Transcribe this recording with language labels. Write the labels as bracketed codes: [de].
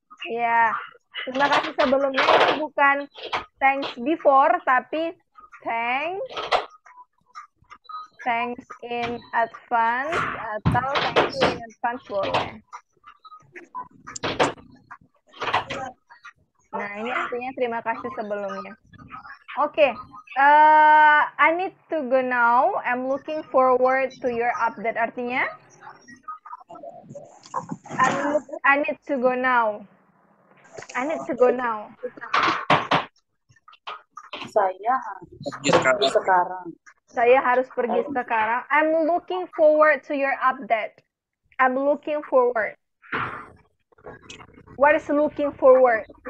[id] Ya. Terima kasih sebelumnya itu bukan [en] thanks before, [id] tapi [en] thanks in advance [id] atau [en] thank you in advance [id] boleh. Nah, ini artinya terima kasih sebelumnya. [en] Oke, I need to go now. I'm looking forward to your update. [id] Artinya, [en] I need to go now. I need to go now. [id] Saya harus pergi sekarang. Saya harus pergi sekarang. [en] I'm looking forward to your update. I'm looking forward. What is looking forward?